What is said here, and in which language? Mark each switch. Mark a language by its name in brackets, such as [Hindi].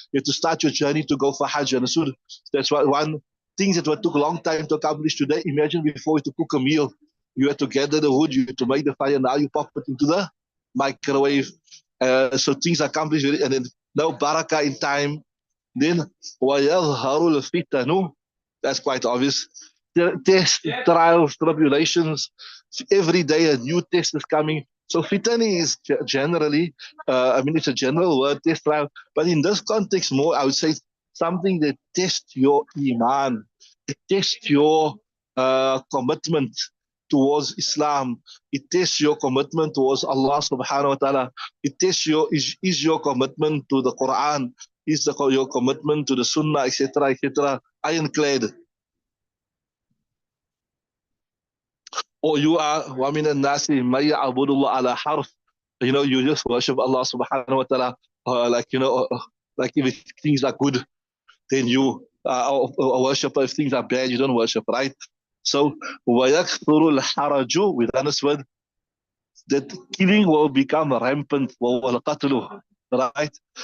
[English] You have to start your journey to go for Hajj. And so that's why one thing that took a long time to accomplish today. Imagine before you to cook a meal, you had to gather the wood, you had to make the fire. Now you pop it into the microwave. So things are accomplished, and then no barakah in time. [Arabic] Then وَيَظْهَرُ الْفِتَنُ. [English] That's quite obvious. Tests, trials, tribulations. Every day a new test is coming. So fitani is generally, it's a general word, test trial. But in this context more, I would say something that tests your iman. It tests your commitment towards Islam. It tests your commitment towards Allah subhanahu wa ta'ala. It tests is your commitment to the Quran, your commitment to the Sunnah, etc., etc., ironclad. Or you are [Arabic] وَمِنَ النَّاسِ مَن يَعْبُدُ اللَّهَ عَلَى حَرْفٍ. [English] You just worship Allah subhanahu wa ta'ala, like if things are good, then you are a worshiper. If things are bad, you don't worship, right? So [Arabic] وَيَكْثُرُ الْحَرَجُ, [English] with this word, that killing will become rampant, right?